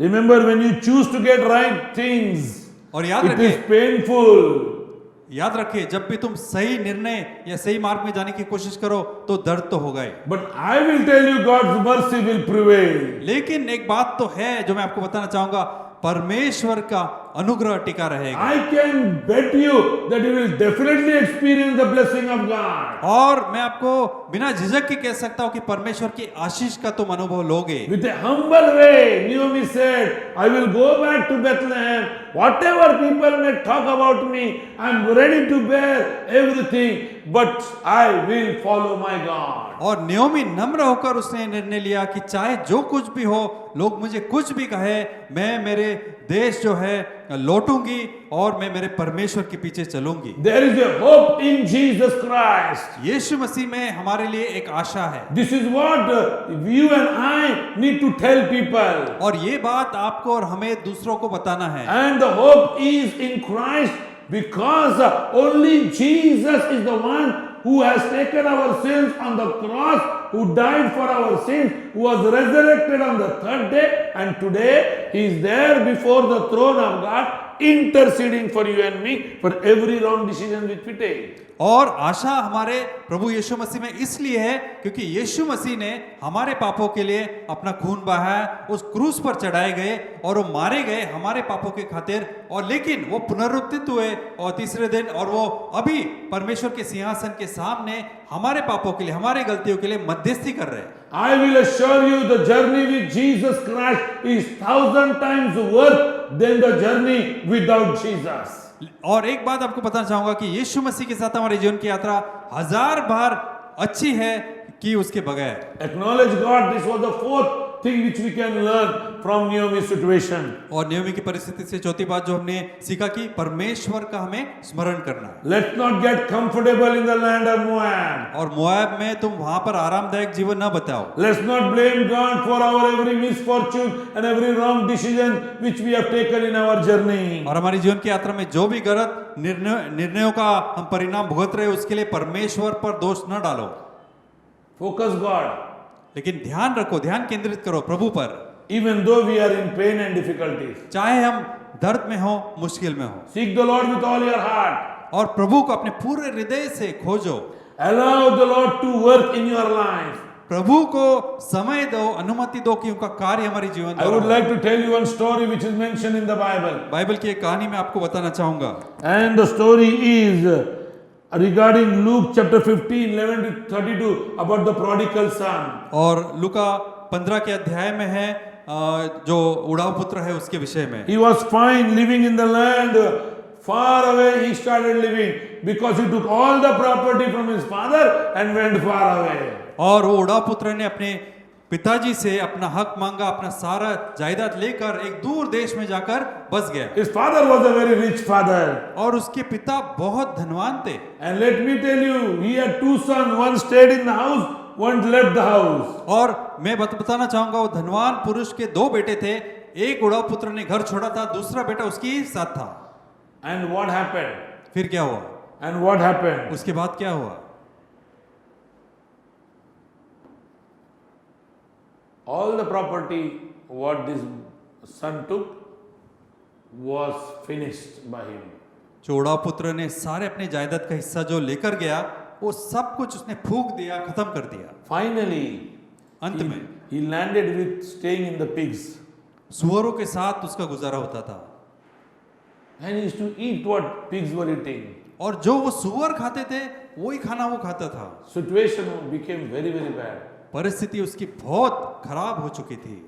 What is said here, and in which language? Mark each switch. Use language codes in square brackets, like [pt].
[en] Remember, when you choose to get right things, [hi] और याद [en] it is [hi] रखिए, [en] painful. [hi] याद रखिए, जब भी तुम सही निर्णय या सही मार्ग में जाने की कोशिश करो तो दर्द तो होगा ही। [en] But I will tell you, God's mercy will prevail. [hi] लेकिन एक बात तो है जो मैं आपको बताना चाहूंगा, परमेश्वर का अनुग्रह टिका रहेगा। [en] I can bet you that you will definitely experience the blessing of God. [hi] और मैं आपको बिना झिझक के कह सकता हूं कि परमेश्वर की आशीष का तुम अनुभव लोगे। [en] With a humble way, Naomi said, I will go back to Bethlehem. Whatever people may talk about me, I am ready to bear everything, but I will follow my God. [hi] और नियोमी नम्र होकर उसने निर्णय लिया कि चाहे जो कुछ भी हो, लोग मुझे कुछ भी कहे, मैं मेरे देश जो है लौटूंगी और मैं मेरे परमेश्वर के पीछे चलूंगी। [en] There is a hope in Jesus Christ. [hi] यीशु मसीह में हमारे लिए एक आशा है। [en] This is what you and I need to tell people. [hi] और ये बात आपको और हमें दूसरों को बताना है। [en] And the hope is in Christ because only Jesus is the one who has taken our sins on the cross, who died for our sins, who was resurrected on the third day, and today he is there before the throne of God interceding for you and me for every wrong decision which we take. [hi] और आशा हमारे प्रभु यीशु मसीह में इसलिए है क्योंकि यीशु मसीह ने हमारे पापों के लिए अपना खून बहाया, उस क्रूस पर चढ़ाए गए और वो मारे गए हमारे पापों के खातिर, और लेकिन वो पुनरुत्थित हुए और तीसरे दिन, और वो अभी परमेश्वर के सिंहासन के सामने हमारे पापों के लिए, हमारे गलतियों के लिए मध्यस्थी कर रहे हैं। [en] I will assure you the journey with Jesus Christ is 1,000 times worth than the journey without Jesus. [hi] और एक बात आपको बताना चाहूंगा कि यीशु मसीह के साथ हमारे जीवन की यात्रा 1000 बार अच्छी है कि उसके बगैर। [en] Acknowledge God. This was the fourth thing which we can learn from Naomi's situation. [hi] और नियोमी की परिस्थिति से चौथी बात जो हमने सीखा कि परमेश्वर का हमें स्मरण करना है। [en] Let's not get comfortable in the land of Moab. [hi] और मोआब में तुम वहां पर आरामदायक जीवन न बताओ। [en] Let's not blame God for our every misfortune and every wrong decision which we have taken in our journey. [hi] और हमारी जीवन की यात्रा में जो भी गलत निर्णयों का हम परिणाम भुगत रहे उसके लिए परमेश्वर पर दोष न डालो। [en] Focus God. [hi] लेकिन ध्यान रखो, ध्यान केंद्रित करो प्रभु पर। [en] Even though we are in pain and difficulties. [hi] चाहे हम दर्द में हो, मुश्किल में हो, [en] Seek the Lord with all your heart. [hi] और प्रभु को अपने पूरे हृदय से खोजो। [en] Allow the Lord to work in your life. [hi] प्रभु को समय दो, अनुमति दो कि उनका कार्य हमारी जीवन [en] I would [hi] में। [en] like to tell you one story which is mentioned in the Bible. [hi] Bible की एक कहानी मैं आपको बताना चाहूंगा। [en] And the story is regarding Luke chapter 15, 11 to 32 about the prodigal son. [hi] और लूका 15 के अध्याय में है जो उड़ाऊ पुत्र है उसके विषय में। [en] He was fine living in the land. Far away he started living because he took all the property from his father and went far away. [hi] और वो उड़ाऊ पुत्र ने अपने पिताजी से अपना हक मांगा, अपना सारा जायदाद लेकर एक दूर देश में जाकर बस गया। [en] His father was a very rich father. [hi] और उसके पिता बहुत धनवान थे। [en] And let me tell you, he had two sons. One stayed in the house, one left the house. [hi] और मैं बताना चाहूंगा वो धनवान पुरुष के दो बेटे थे। एक उड़ाऊ पुत्र ने घर छोड़ा था, दूसरा बेटा उसके साथ था। [en] And what happened? [hi] फिर क्या हुआ? [en] And what happened? [hi] उसके बाद क्या हुआ? [en] All the property what this son took was finished by him. [hi] जो उड़ाऊ पुत्र ने सारे अपने जायदाद का हिस्सा जो लेकर गया वो सब कुछ उसने फूंक दिया, खत्म कर दिया। [en] Finally, [hi] अंत में [en] he landed with staying in the pigs. [hi] सुअरों के साथ उसका गुजारा होता था। [en] And he used to eat what pigs were eating. [hi] और जो वो सुअर खाते थे वही खाना वो खाता था। [en] Situation became very, very bad. [hi] परिस्थिति उसकी बहुत खराब हो चुकी थी।